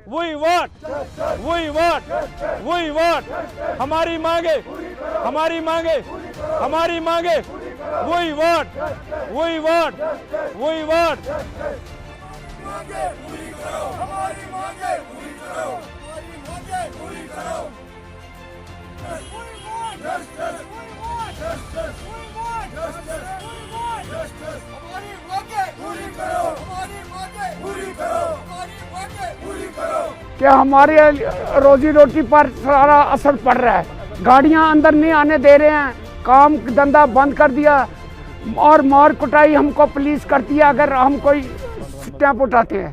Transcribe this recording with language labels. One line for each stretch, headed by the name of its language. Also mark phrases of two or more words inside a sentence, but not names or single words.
English: We want, we want, we want.
Hindi: हमारी मांगे, हमारी मांगे, हमारी मांगे.
English: We want, we want, we want.
Hindi: मांगे पूरी करो, हमारी मांगे पूरी करो, हमारी मांगे पूरी करो.
English: Justice, we want justice, we want justice, we want justice.
Hindi: हमारी मांगे पूरी करो, हमारी मांगे पूरी करो, हमारी मांगे पूरी करो. क्या हमारे रोजी रोटी पर सारा असर पड़ रहा है. गाड़ियां अंदर नहीं आने दे रहे हैं, काम धंधा बंद कर दिया और मार कुटाई हमको पुलिस करती है अगर हम कोई स्टैंप उठाते हैं.